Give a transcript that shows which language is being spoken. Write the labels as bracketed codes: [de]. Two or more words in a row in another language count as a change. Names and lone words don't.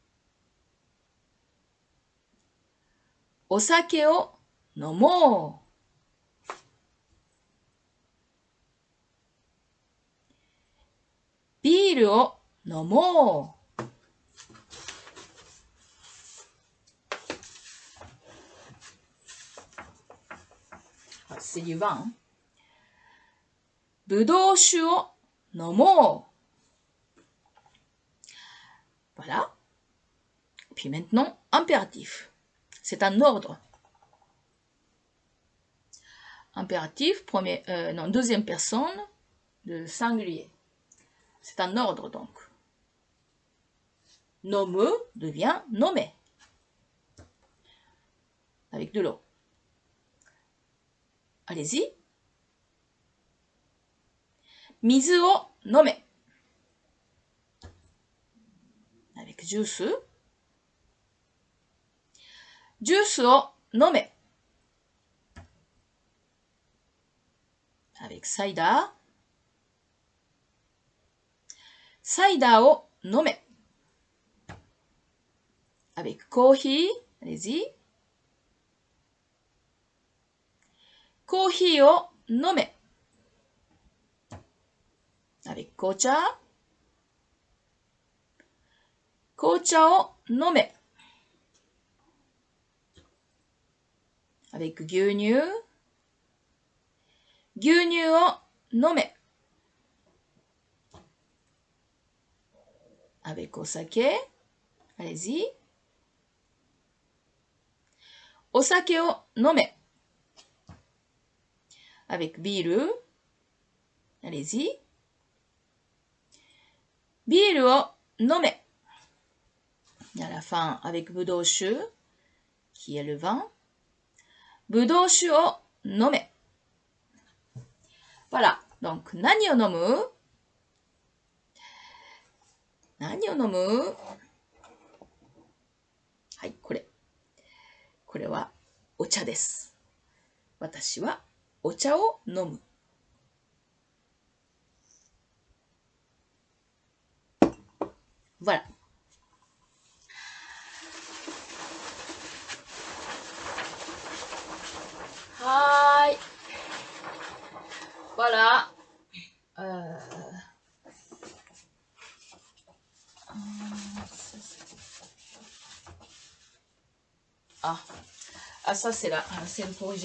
[ja] お酒を飲もう。ビールを飲もう。 [fr] C'est du vin. [ja] ぶどう酒を飲もう。Voilà. [fr] Puis maintenant, impératif. C'est un ordre. Impératif, deuxième personne de singulier. C'est un ordre donc. Nomme devient nommer. Avec de l'eau. Allez-y. [ja] 水を飲め. [fr] Avec juice. [ja] ジュースを飲め. [fr] Avec cider. [ja] サイダーを飲め. [fr] Avec コーヒー. Allez-y. [ja] コーヒーを飲め. [fr] Avec 紅茶. [ja] 紅茶を飲め。avec 牛乳。牛乳を飲め。avec お酒。allez-y。お酒を飲め。avec ビール。allez-y。ビールを飲め。 [fr] Et à la fin, avec ぶどう酒、qui est le vin. [ja] ぶどう酒を飲め。Voilà. [fr] Donc, [ja] 何を飲む？何を飲む？はい、これ。これはお茶です。私はお茶を飲む。Voilà. [fr] Hi. Voilà. Ah, ça c'est là, c'est le corrigé.